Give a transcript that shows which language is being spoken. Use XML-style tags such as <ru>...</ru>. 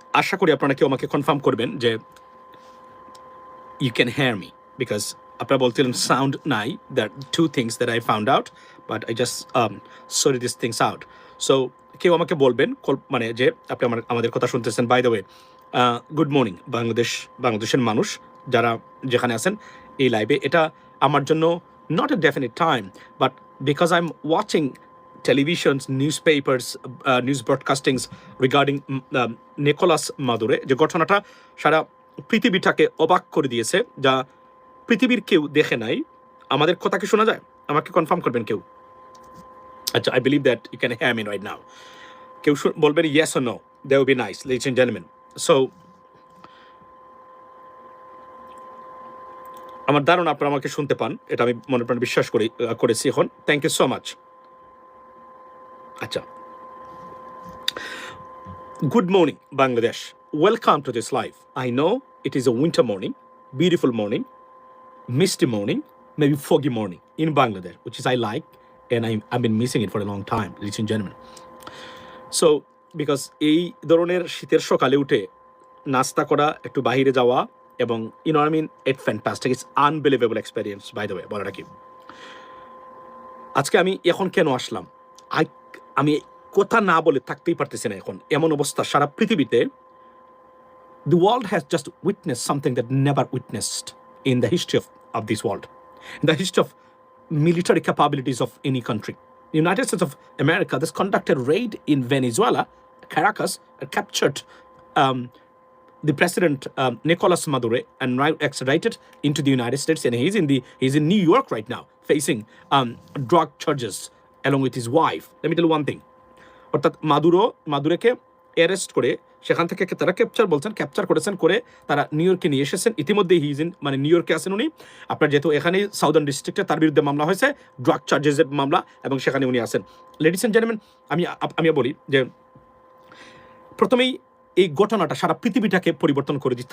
<bn>আশা করি আপনারা কেউ আমাকে কনফার্ম করবেন যে</bn> <en>you can hear me, because</en> <bn>আপনারা বলছিলেন sound নাই.</bn> <en>There are two things that I found out, but I just sorted these things out.</en> <bn>So কেউ আমাকে বলবেন মানে যে আপনি আমাদের কথা শুনতেছেন.</bn> <en>by the way, good morning</en> <bn>বাংলাদেশের মানুষ যারা যেখানে আছেন এই লাইভে. এটা আমার জন্য</bn> <en>not a definite time, but because I'm watching televisions, newspapers, news broadcastings regarding</en> <bn>Nicolas Maduro, যে ঘটনাটা সারা পৃথিবীটাকে অবাক করে দিয়েছে, যা পৃথিবীর কেউ দেখে নাই. আমাদের কথা কি শোনা যায়? আমাকে কনফার্ম করবেন কেউ?</bn> <en>আচ্ছা, I believe that you can hear me right now.</en> <bn>কেউ বলবেন</bn> <en>yes or no, that would be nice, ladies and gentlemen.</en> <bn>So আমার ধারণা আপনারা আমাকে শুনতে পান, এটা আমি মনে প্রাণে বিশ্বাস করেছি এখন.</bn> <en>Thank you so much. আচ্ছা, good morning Bangladesh, welcome to this live. I know it is a winter morning, beautiful morning, misty morning, maybe foggy morning in Bangladesh, which is I like, and I've been missing it for a long time, ladies and gentlemen. So because</en> <bn>এই ধরনের শীতের সকালে উঠে নাস্তা করা, একটু বাইরে যাওয়া, এবং</bn> <en>you know what I mean, it's fantastic, it's unbelievable experience, by the way.</en> <bn>বলাটা কি, আজকে আমি এখন কেন আসলাম, আমি কথা না বলে থাকতেই পারতেছি না এখন. এমন অবস্থা সারা পৃথিবীতে.</bn> <en>The world has just witnessed something that never witnessed in the history of this world, in the history of military capabilities of any country. The United States of America has conducted raid in Venezuela, Caracas, and captured the president Nicolas Maduro, and extradited into the United States, and he's in New York right now facing drug charges along with his wife. Let me tell you one thing.</en> <bn>অর্থাৎ মাদুরোকে arrest করে সেখান থেকে তারা capture করেছেন করে তারা new ইয়র্কে নিয়ে এসেছেন. ইতিমধ্যে মানে নিউ ইয়র্কে আছেন উনি. আপনার যেহেতু এখানে সাউদার্ন ডিস্ট্রিক্টে তার বিরুদ্ধে মামলা হয়েছে, ড্রাগ চার্জেসের মামলা, এবং সেখানে উনি আছেন. লেডিস এন্ড জেন্টলম্যান, আমি বলি যে প্রথমেই এই ঘটনাটা সারা পৃথিবীটাকে পরিবর্তন করে দিচ্ছে.</bn>